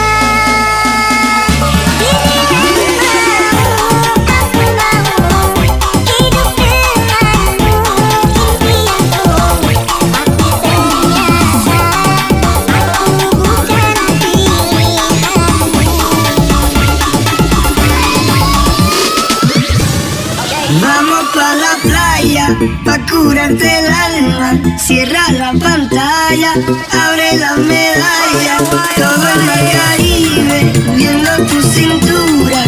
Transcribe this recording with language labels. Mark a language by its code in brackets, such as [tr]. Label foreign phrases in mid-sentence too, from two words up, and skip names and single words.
[id] Dibilang mau, aku mau hidup denganmu, impianku. Tapi ternyata aku bukan pilihanmu. [es] Vamos pa' la playa, pa' curarte el alma. Cierra la pantalla, abre la medalla. Todo en el Caribe, viendo tu cintura.